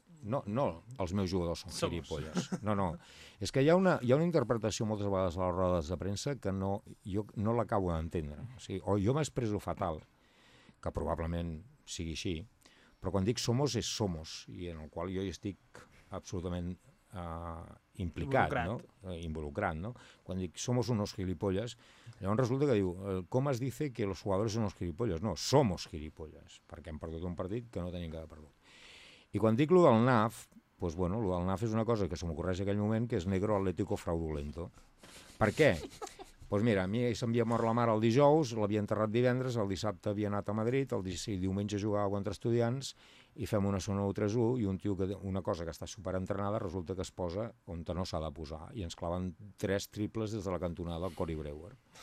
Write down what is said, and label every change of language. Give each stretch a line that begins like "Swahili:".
Catalan: No, els meus jugadors són gilipolles. No. És que hi ha una interpretació moltes vegades a les rodes de premsa que no, jo no l'acabo d'entendre. O sigui, jo m'expreso fatal, que probablement sigui així, però quan dic somos és somos, i en el qual jo hi estic absolutament implicat, involucrat. No? Quan dic somos unos gilipolles, llavors resulta que diu, com es
Spanish: dice que los jugadores son unos gilipolles?
Catalan: No,
Spanish: somos gilipolles,
Catalan: perquè hem perdut un partit que no tenim que haver perdut. I quan dic lo del NAF, pues bueno, lo del NAF és una cosa que se m'ocorreix en aquell moment, que és
Spanish: negro atlético fraudulento.
Catalan: Per què? Pues mira, a mi s'havia mort la mare el dijous, l'havia enterrat divendres, el dissabte havia anat a Madrid, el diumenge jugava contra Estudiants, i fem una zona 1-3-1, i un tio que una cosa que està superentrenada resulta que es posa on no s'ha de posar, i ens claven tres triples des de la cantonada del Cory Brewer.